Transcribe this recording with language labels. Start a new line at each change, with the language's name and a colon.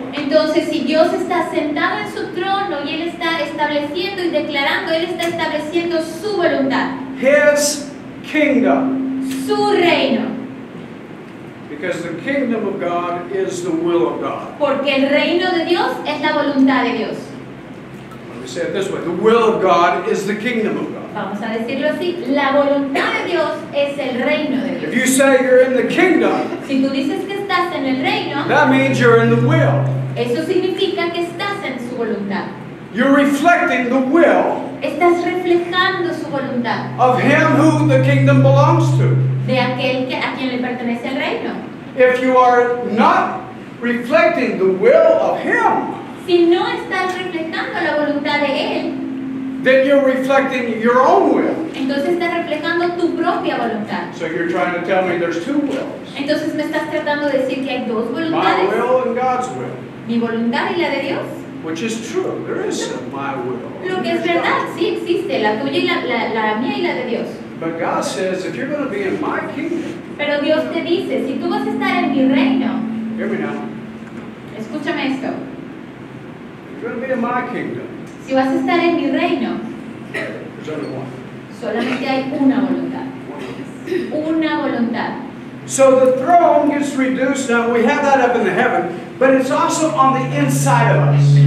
Spanish: Entonces, si Dios está sentado en su trono y Él está estableciendo y declarando, Él está estableciendo su voluntad,
English: His kingdom.
Spanish: su reino.
English: Because the kingdom of God is the will of God.
Spanish: Porque el reino de Dios es la voluntad de Dios.
English: Let me say it this way. The will of God is the kingdom of God.
Spanish: Vamos a decirlo así, la voluntad de Dios es el reino de
English: If
Spanish: Dios.
English: you say you're in the kingdom,
Spanish: Si tú dices que estás en el reino,
English: that means you're in the will.
Spanish: eso significa que estás en su voluntad.
English: You're reflecting the will
Spanish: Estás reflejando su voluntad
English: of him who the kingdom belongs to.
Spanish: de aquel a quien le pertenece el reino.
English: If you are not reflecting the will of him,
Spanish: Si no estás reflejando la voluntad de Él,
English: then you're reflecting your own will.
Spanish: entonces estás reflejando tu propia voluntad.
English: So you're trying to tell me there's two wills.
Spanish: Entonces me estás tratando de decir que hay dos
English: My
Spanish: voluntades,
English: will and God's will.
Spanish: mi voluntad y la de Dios.
English: Which is true. There is my will.
Spanish: Lo que es verdad, sí existe, la tuya y la mía y la de Dios.
English: But God says, if you're going to be in my kingdom,
Spanish: Pero Dios te dice, si tú vas a estar en mi reino,
English: hear me now,
Spanish: escúchame esto,
English: if you're going to be in my kingdom,
Spanish: si vas a estar en mi reino,
English: there's only one.
Spanish: solamente hay una voluntad. Una voluntad.
English: So the throne gets reduced. Now we have that up in the heaven, but it's also on the inside of us.